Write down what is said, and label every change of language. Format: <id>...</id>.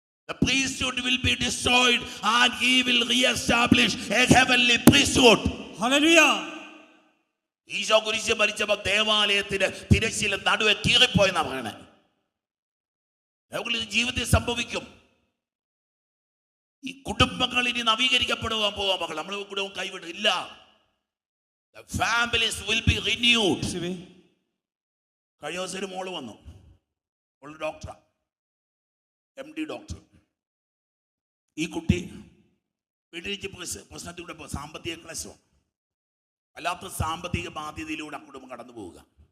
<en>The priesthood will be destroyed and he will re-establish a heavenly priesthood. Hallelujah.</en> <ml>Isho കുരിശിൽ മരിച്ചപ്പോൾ ദേവാലയത്തിന് തിരശ്ശീല നടുവെ കീറിപ്പോയെന്നാ പറയണേ. ഇത് ജീവിതത്തിൽ സംഭവിക്കും. ഈ കുടുംബങ്ങൾ ഇനി നവീകരിക്കപ്പെടുവാൻ പോവാ മക്കൾ. നമ്മൾ കുടുംബം കൈവിടില്ല.</ml> <en>The families will be renewed.</en> <ml>കഴിഞ്ഞ ദിവസം ഒരു മോള് വന്നു. മോള് ഡോക്ടറാ, MD ഡോക്ടർ. ഈ കുട്ടി വീട്ടിലേക്ക് പ്രശ്നത്തിലൂടെ സാമ്പത്തിക ക്ലേശം, അല്ലാത്ത സാമ്പത്തിക ബാധ്യതയിലൂടെ ആ കുടുംബം കടന്നു പോവുക.</ml>